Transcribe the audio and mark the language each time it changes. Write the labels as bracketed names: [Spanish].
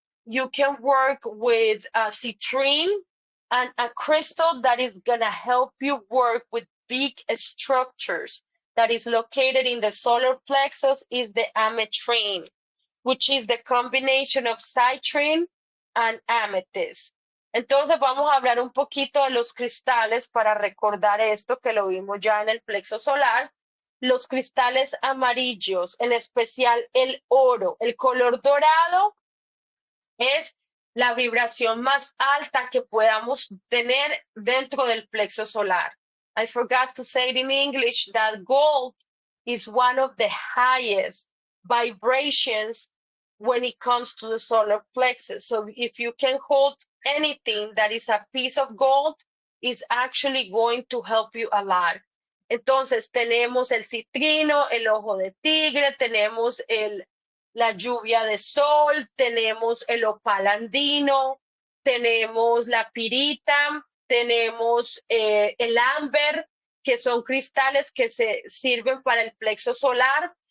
[English] You can work with citrine, and a crystal that is gonna help you work with big structures that is located in the solar plexus is the ametrine, which is the combination of citrine and amethyst. [Spanish] Entonces vamos a hablar un poquito de los cristales para recordar esto que lo vimos ya en el plexo solar. los cristales amarillos, en especial el oro, el color dorado es la vibración más alta que podamos tener dentro del plexo solar. [English] I forgot to say it in English that gold is one of the highest vibrations when it comes to the solar plexus. So if you can hold anything that is a piece of gold, it's actually going to help you a lot. [Spanish] Entonces tenemos el citrino, el ojo de tigre, tenemos la lluvia de sol, tenemos el opal andino, tenemos la pirita, tenemos el ámbar, que son cristales que se sirven para el plexo solar.